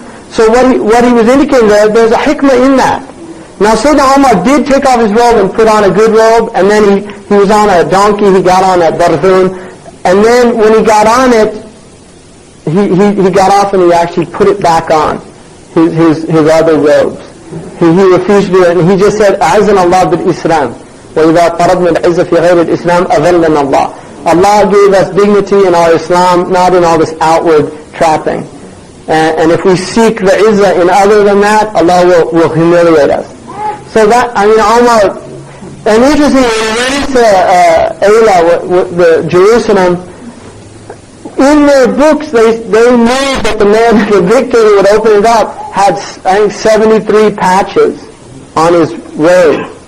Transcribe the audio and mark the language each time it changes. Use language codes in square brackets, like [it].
[en] So what he was indicating there's a hikmah in that. Now Sayyidina Umar did take off his robe and put on a good robe, and then he was on a donkey, he got on a barzoon, and then when he got on it, he got off and he actually put it back on, his other robes. He refused to do it, and he just said, [ar] أعزنا الله بالإسلام وإذا طردنا العزة في غير الإسلام أذلنا الله. [en] Allah gave us dignity in our Islam, not in all this outward trapping. And if we seek the izzah in other than that, Allah will humiliate us. So that, Umar, and interesting, when we went into Ayla, Jerusalem, in their books, they knew that the man, the victor who would open it up, had, I think, 73 patches on his robe.